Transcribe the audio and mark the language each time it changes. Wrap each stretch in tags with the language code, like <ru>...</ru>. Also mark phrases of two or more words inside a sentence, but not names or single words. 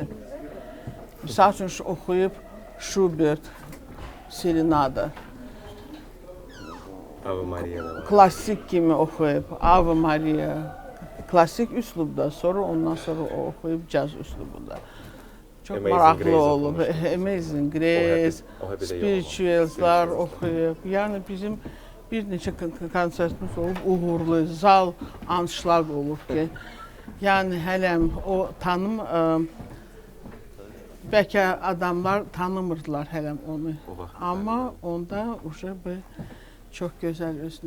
<az>Məsəl üçün oxuyub Schubert, Serenada, Ave Maria'da var. klassik kimi oxuyub Ave Maria, klassik üslubda, sonra ondan sonra oxuyub caz üslubunda. Çok Amazing maraqlı Grace olub. oxumuşdu. Amazing Grace,</az> <tr>O hep de</tr> <az>Spirituals'lar oxuyub. Yəni bizim bir neçə konsertimiz olub, uğurlu, zal anşlaq olub ki, yəni hələm o bəlkə adamlar tanımırdılar hələm onu. Amma onda uşaq çox gözəl özünü</az>